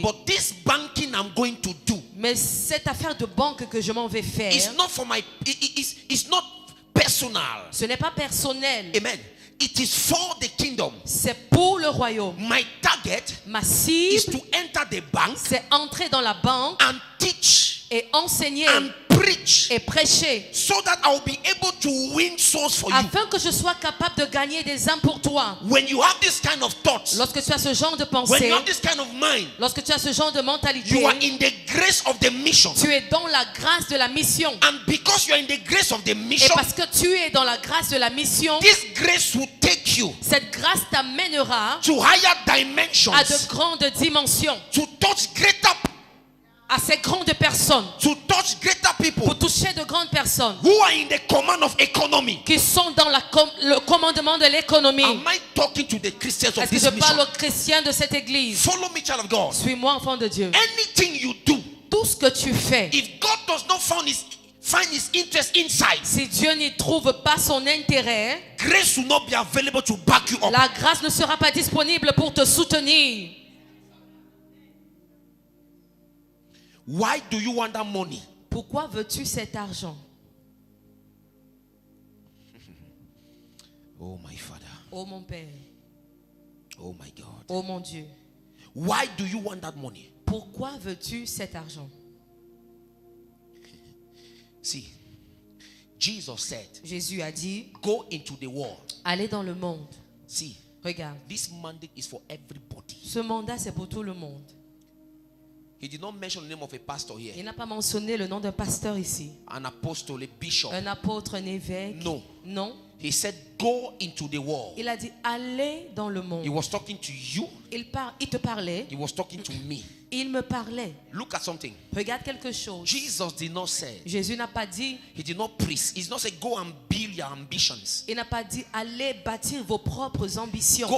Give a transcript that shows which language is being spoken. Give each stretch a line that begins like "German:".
English: But this banking I'm going to do
French: Mais cette affaire de banque que je m'en vais faire,
English: is not for my, it's not personal.
French: ce n'est pas personnel.
English: Amen. It is for the kingdom.
French: C'est pour le royaume.
English: My target
French: Ma
English: is
French: cible,
English: to enter the bank
French: c'est entrer dans la banque
English: and teach
French: et enseigner
English: and preach
French: et prêcher,
English: so that I will be able to win souls for you.
French: afin que je sois capable de gagner des âmes pour toi.
English: When you have this kind of thoughts,
French: Lorsque tu as ce genre de
English: when
French: pensée,
English: you have this kind of mind,
French: lorsque tu as ce genre de mentalité,
English: you are in the grace of the mission.
French: tu es dans la grâce de la mission.
English: And because you are in the grace of the
French: Et
English: mission,
French: parce que tu es dans la grâce de la mission,
English: this grace will take you
French: cette grâce t'amènera
English: to higher dimensions,
French: à de grandes dimensions,
English: to touch greater,
French: à ces grandes personnes,
English: to touch greater people
French: pour toucher de grandes personnes
English: who are in the command of economy.
French: qui sont dans le commandement de l'économie.
English: Am I talking to the Christians of
French: Est-ce que
English: this
French: je
English: mission?
French: parle aux chrétiens de cette église?
English: Follow me, child of God.
French: Suis-moi, enfant de Dieu.
English: Anything you do,
French: Tout ce que tu fais,
English: if God does not find his interest inside,
French: si Dieu n'y trouve pas son intérêt,
English: grace will not be available to back you up.
French: la grâce ne sera pas disponible pour te soutenir.
English: Why do you want that money?
French: Pourquoi veux-tu cet argent?
English: Oh my Father.
French: Oh mon Père,
English: Oh my God.
French: oh mon Dieu,
English: Why do you want that money?
French: pourquoi veux-tu cet argent?
English: See, Jesus said,
French: Jésus a dit,
English: go into the world.
French: allez dans le monde.
English: See,
French: Regarde,
English: this mandate is for everybody.
French: ce mandat c'est pour tout le monde.
English: He did not mention the name of a pastor
French: Il
English: here,
French: n'a pas mentionné le nom d'un pasteur ici,
English: an apostle, a bishop.
French: un apôtre, un évêque.
English: No.
French: Non.
English: He said, go into the world.
French: Il a dit, allez dans le
English: He
French: monde.
English: was talking to you.
French: Il te parlait,
English: He was talking to me.
French: il me parlait.
English: Look at something.
French: Regarde quelque chose.
English: Jesus did not say,
French: Jésus n'a pas dit,
English: he did not preach. He did not say, go and build your ambitions.
French: il n'a pas dit, allez bâtir vos propres ambitions.